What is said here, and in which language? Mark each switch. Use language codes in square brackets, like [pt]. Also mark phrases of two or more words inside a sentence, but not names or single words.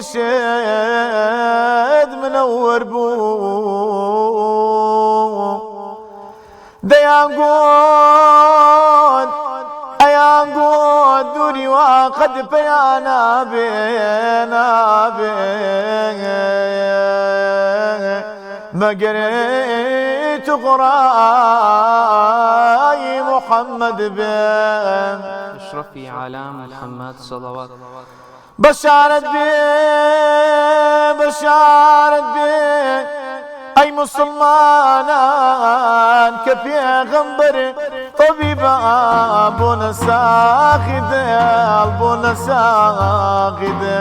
[ckb] گەشێد منەوەر بوو دەیان گوت ئەیان گوت دووری وا قەد پەیان نابێ نابێ مەگەر قڕای محەممەد بێ [ar] أشرفي عالم محمد صلوات [ckb] بشارت بێ بشارت بێ ئەی مسلمانان کە پێغەمبەر طەبیبە بوونە ساغی دڵ بوونە ساغی